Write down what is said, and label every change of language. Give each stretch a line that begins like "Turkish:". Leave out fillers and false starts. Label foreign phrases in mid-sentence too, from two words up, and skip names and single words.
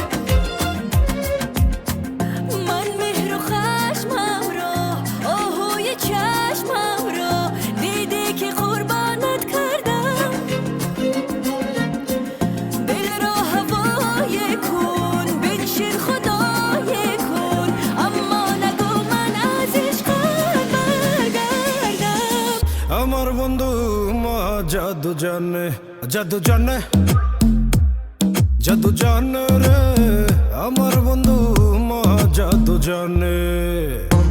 Persian: من مهر و خشمم را آهوی چشمم را دیده که قربانت کردم دل را هوای کن بنشین خدای کن اما نگو من از عشقت برگردم
Bangla: আমার বন্ধু মা জাদু জানে রে আমার বন্ধু মা জাদু জানে